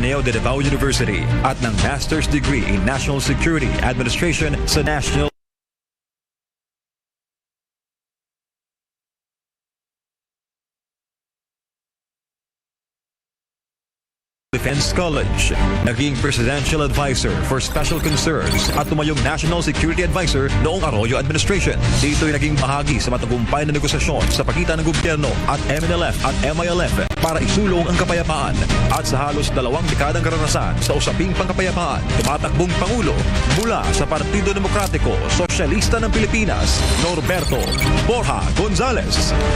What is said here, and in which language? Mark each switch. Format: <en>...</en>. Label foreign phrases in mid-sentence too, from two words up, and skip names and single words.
<tl>Ateneo de Davao University at ng</tl> <en>Master's Degree in National Security Administration</en> <tl>sa National Defense College. Naging</tl> <en>Presidential Advisor for Special Concerns</en> <tl>at tumayong</tl> <en>National Security Advisor</en> <tl>noong</tl> <en>Arroyo Administration.</en> <tl>Dito'y naging bahagi sa matagumpay na negosasyon sa pagitan ng gobyerno at MNLF at MILF para isulong ang kapayapaan. At sa halos 2 dekadang karanasan sa usaping pangkapayapaan, tumatakbong Pangulo mula sa Partido Demokratiko Sosyalista ng Pilipinas, Norberto Borja Gonzales.</tl>